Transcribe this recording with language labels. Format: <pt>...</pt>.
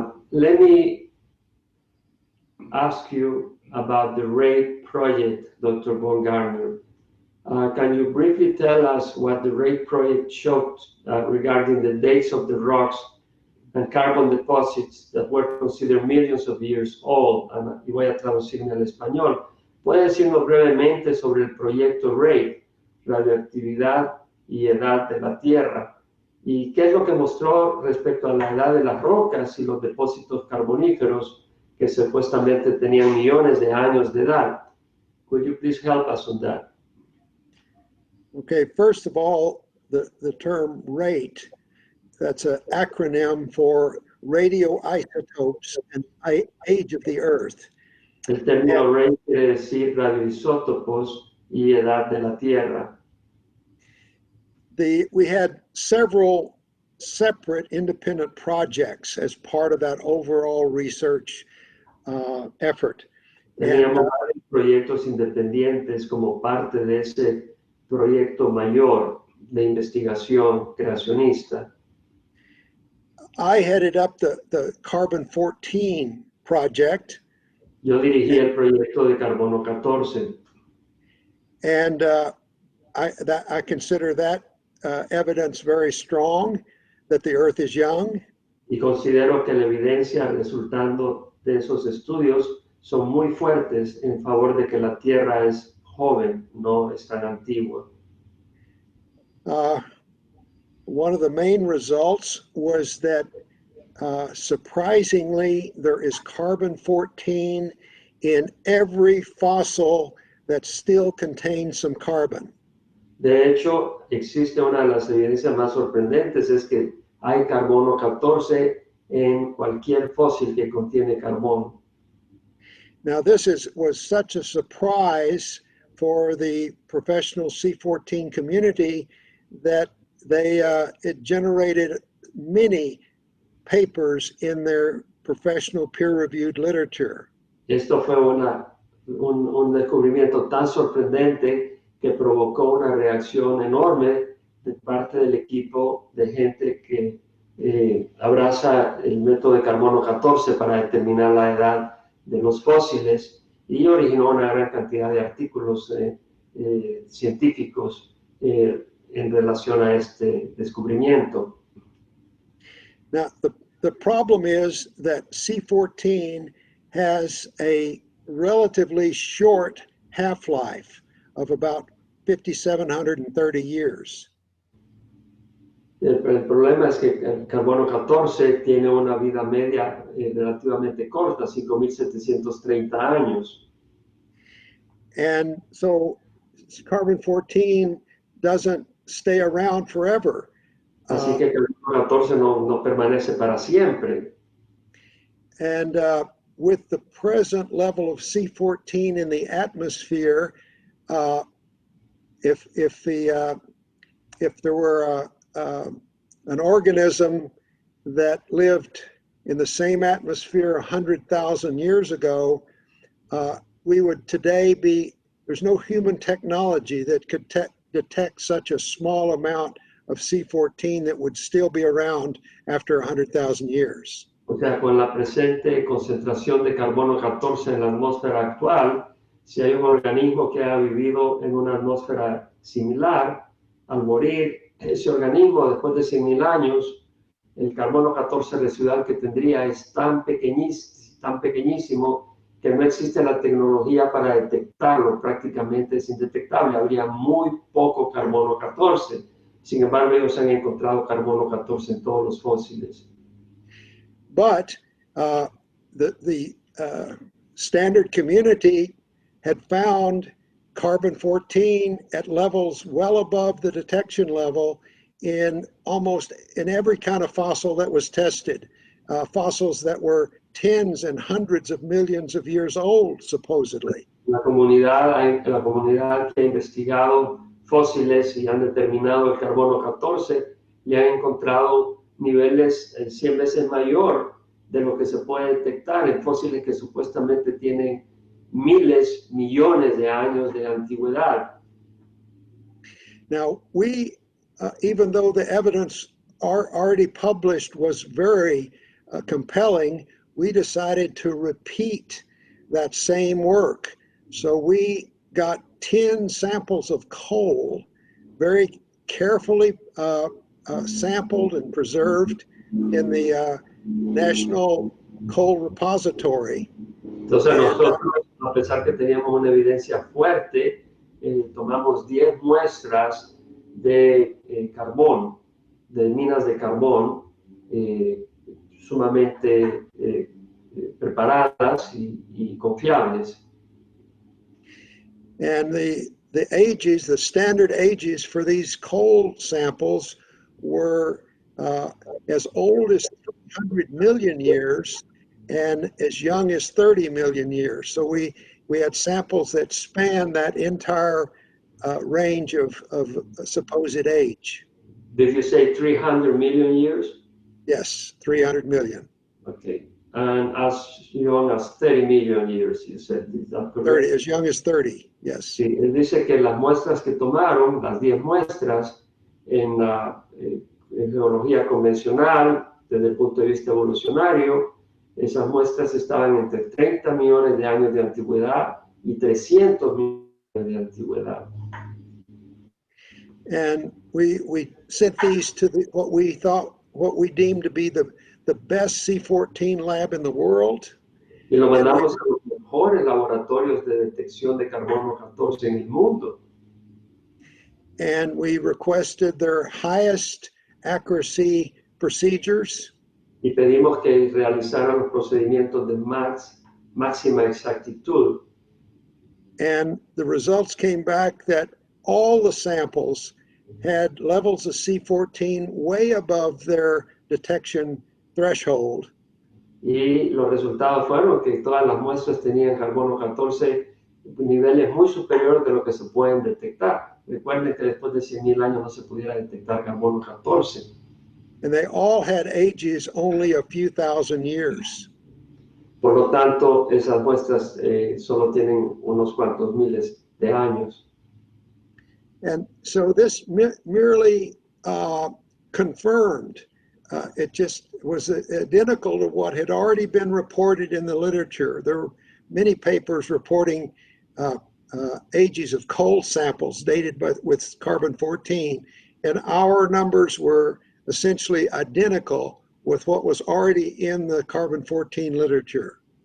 <en>Let me ask you about the RAID project, Dr. Baumgartner. Can you briefly tell us what the RAID project showed regarding the dates of the rocks and carbon deposits that were considered millions of years old?</en> <es>Y voy a traducirme al español. ¿Puede decirnos brevemente sobre el proyecto RAID, radioactividad y edad de la Tierra? ¿Y qué es lo que mostró respecto a la edad de las rocas y los depósitos carboníferos que supuestamente tenían millones de años de edad?</es> <en>Could you please help us on that? Okay, first of all, the term RATE, that's an acronym for radioisotopes and age of the Earth.</en> <es>El término RAID quiere decir radioisótopos y edad de la Tierra.</es> <en>We had several separate independent projects as part of that overall research effort.</en> <es>Teníamos varios proyectos independientes como parte de ese proyecto mayor de investigación creacionista.</es> <en>I headed up the Carbon-14 project.</en> <es>Yo dirigí el proyecto de carbono 14.</es> <en>And I consider that evidence very strong that the Earth is young.</en> <es>Y considero que la evidencia resultando de esos estudios son muy fuertes en favor de que la Tierra es joven, no es tan antigua.</es> <en>One of the main results was that surprisingly there is carbon-14 in every fossil that still contains some carbon.</en> <es>De hecho, existe una de las evidencias más sorprendentes, es que hay carbono 14 en cualquier fósil que contiene carbón.</es> <en>Now this was such a surprise for the professional C14 community that it generated many papers in their professional peer-reviewed literature.</en> <es>Esto fue un descubrimiento tan sorprendente que provocó una reacción enorme de parte del equipo de gente que abraza el método de carbono 14 para determinar la edad de los fósiles y originó una gran cantidad de artículos científicos en relación a este descubrimiento.</es> <en>Now, the problem is that C14 has a relatively short half-life of about 5,730 years.</en> <es>El problema es que el carbono 14 tiene una vida media relativamente corta, 5,730 años.</es> <en>And so carbon-14 doesn't stay around forever.</en> <es>Así que el carbono 14 no permanece para siempre.</es> <en>And with the present level of C14 in the atmosphere, if there were an organism that lived in the same atmosphere 100,000 years ago, we would today there's no human technology that could detect such a small amount of C14 that would still be around after 100,000 years.</en> <es>O sea, con la presente concentración de carbono 14 en la atmósfera actual, si hay un organismo que ha vivido en una atmósfera similar, al morir ese organismo después de 100,000 años, el carbono 14 residual que tendría es tan pequeñísimo que no existe la tecnología para detectarlo, prácticamente es indetectable, habría muy poco carbono 14. Sin embargo, ellos han encontrado carbono 14 en todos los fósiles.</es> <en>But the standard community had found carbon-14 at levels well above the detection level in almost in every kind of fossil that was tested. Fossils that were tens and hundreds of millions of years old, supposedly.</en> <es>La comunidad que ha investigado fósiles y han determinado el carbono 14, le han encontrado niveles 100 veces mayor de lo que se puede detectar en fósiles que supuestamente tienen miles, millones de años de antigüedad.</es> <en>Now, we, even though the evidence already published was very compelling, we decided to repeat that same work. So we got 10 samples of coal, very carefully sampled and preserved in the National Coal Repository.</en> <es>Entonces nosotros, a pesar que teníamos una evidencia fuerte, tomamos 10 muestras de carbón, de minas de carbón, sumamente preparadas y confiables.</es> <en>And the ages, the standard ages for these coal samples were as old as 300 million years and as young as 30 million years. So we had samples that span that entire range of supposed age. Did you say 300 million years? Yes, 300 million. Okay. And as young as 30 million years, you said. Is that correct? 30, as young as 30, yes.</en> <es>Sí, él dice que las muestras que tomaron, las 10 muestras, en la geología convencional, desde el punto de vista evolucionario, esas muestras estaban entre 30 millones de años de antigüedad y 300 millones de antigüedad.</es> <en>And we sent these to what we deemed to be the best C14 lab in the world.</en> <es>Y lo mandamos a los mejores laboratorios de detección de carbono 14 en el mundo.</es> <en>And we requested their highest accuracy procedures.</en> <es>Y pedimos que realizaran los procedimientos de máxima exactitud.</es> <en>And the results came back that all the samples had levels of C14 way above their detection threshold.</en> <es>Y los resultados fueron que todas las muestras tenían carbono 14 niveles muy superiores de lo que se pueden detectar. Recuerden que después de 100,000 años no se pudiera detectar carbono 14.</es> <en>And they all had ages only a few thousand years.</en> <es>Por lo tanto, esas muestras solo tienen unos cuantos miles de años.</es> <en>And so this merely confirmed, it just was identical to what had already been reported in the literature. There were many papers reporting ages of coal samples dated with carbon-14, and our numbers were essentially identical with what was already in the carbon-14 literature.</en>